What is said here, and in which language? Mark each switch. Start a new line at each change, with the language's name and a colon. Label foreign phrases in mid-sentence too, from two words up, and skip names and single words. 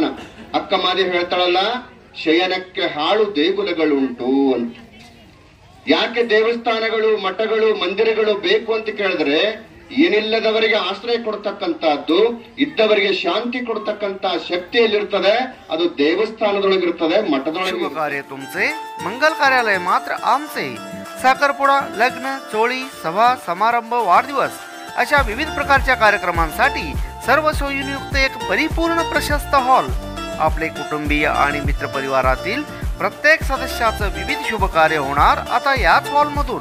Kannada: ಅಕ್ಕ ಮಾದೇವಿ ಹೇಳ್ತಾಳಲ್ಲ, ಶಯನಕ್ಕೆ ಹಾಳು ದೇಗುಲಗಳುಂಟು ಅಂತ. ಯಾಕೆ ದೇವಸ್ಥಾನಗಳು, ಮಠಗಳು, ಮಂದಿರಗಳು ಬೇಕು ಅಂತ ಕೇಳಿದ್ರೆ, ಏನಿಲ್ಲದವರಿಗೆ ಆಶ್ರಯ ಕೊಡ್ತಕ್ಕಂಥದ್ದು, ಇದ್ದವರಿಗೆ ಶಾಂತಿ ಕೊಡ್ತಕ್ಕಂಥ ಶಕ್ತಿಯಲ್ಲಿರ್ತದೆ. ಅದು ದೇವಸ್ಥಾನದೊಳಗಿರ್ತದೆ, ಮಠದೊಳಗೆ.
Marathi: कार्य तुमचे मंगल कार्यालय मात्र आमचे. साखरपुडा, लग्न, चोळी, सभा, समारंभ, वाढदिवस अशा विविध प्रकारच्या कार्यक्रमांसाठी सर्व सोयींयुक्त एक परिपूर्ण प्रशस्त हॉल. आपले कुटुंबीय आणि मित्र परिवारातील प्रत्येक सदस्याचं विविध शुभ कार्य होणार आता याच हॉलमधून.